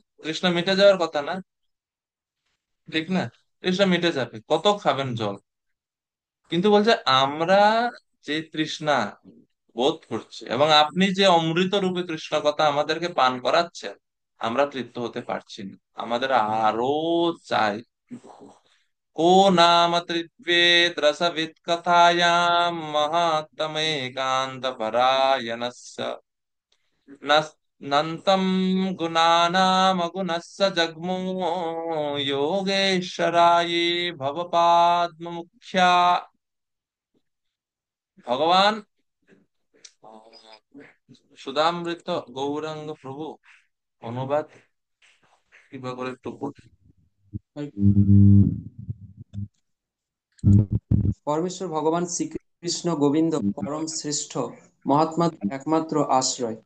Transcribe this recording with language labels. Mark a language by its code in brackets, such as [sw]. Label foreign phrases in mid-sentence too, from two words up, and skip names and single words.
[bn] তৃষ্ণা মিটে যাওয়ার কথা না? ঠিক না? তৃষ্ণা মিটে যাবে, কত খাবেন জল? কিন্তু বলছে আমরা যে তৃষ্ণা বোধ করছি এবং আপনি যে অমৃত রূপে কৃষ্ণ কথা আমাদেরকে পান করাচ্ছেন, আমরা তৃপ্ত হতে পারছি না, আমাদের আরো চাই। [sa] को नाम तृप्येत् रसवित् कथायां महात्तमेकान्तपरायणस्य न नन्तं गुणानामगुणस्य जग्मो योगेश्वराये भवपाद्ममुख्या। [bn] ভগবান সুধামৃত গৌরাঙ্গ প্রভু অনুবাদ কিভাবে করে একটু বলুন। পরমেশ্বর ভগবান শ্রীকৃষ্ণ গোবিন্দ পরম শ্রেষ্ঠ মহাত্মা একমাত্র আশ্রয়।